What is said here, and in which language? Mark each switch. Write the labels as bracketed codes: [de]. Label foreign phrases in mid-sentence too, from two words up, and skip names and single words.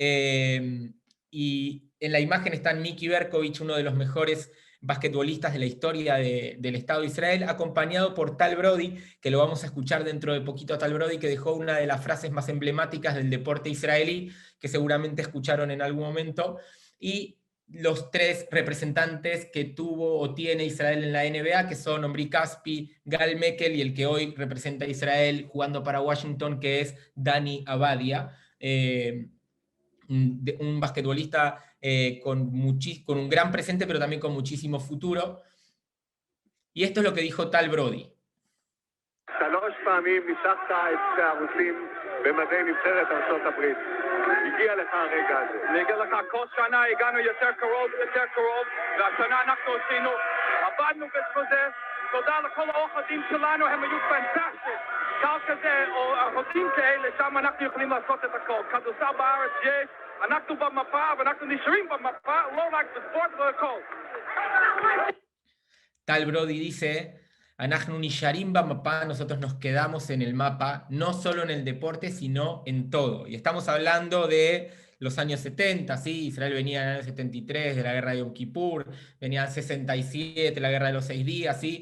[es] Y en la imagen está Miki Berkovich, uno de los mejores basquetbolistas de la historia del Estado de Israel, acompañado por Tal Brody, que lo vamos a escuchar dentro de poquito a Tal Brody, que dejó una de las frases más emblemáticas del deporte israelí, que seguramente escucharon en algún momento, y los 3 representantes que tuvo o tiene Israel en la NBA, que son Omri Caspi, Gal Mekel y el que hoy representa a Israel jugando para Washington, que es Dani Abadia. Un basquetbolista con un gran presente, pero también con muchísimo futuro. Y esto es lo que dijo Tal Brody. [he] 3 פעמים ניצחת את הרוסים במדי נבחרת ארצות הברית. הגיע לך הרגע הזה. אני אגיד לך, כל שנה הגענו יותר קרוב ויותר קרוב, והשנה אנחנו עשינו, עבדנו בזה, תודה לכל האוחדים שלנו, הם היו פנטסטיים. קהל כזה, או אחדים כאלה, שם אנחנו יכולים לעשות את הכל. כדורסל בארץ יש, אנחנו במפה, ואנחנו נשארים במפה, לא רק בספורט והכל. [es] Tal Brody dice, [he] אנחנו נשארים במפה, [es] nosotros nos quedamos en el mapa, no solo en el deporte, sino en todo. Y estamos hablando de los años 70, ¿sí? Israel venía en el año 73 de la guerra de Yom Kippur, venía en 67, la guerra de los 6 días, ¿sí?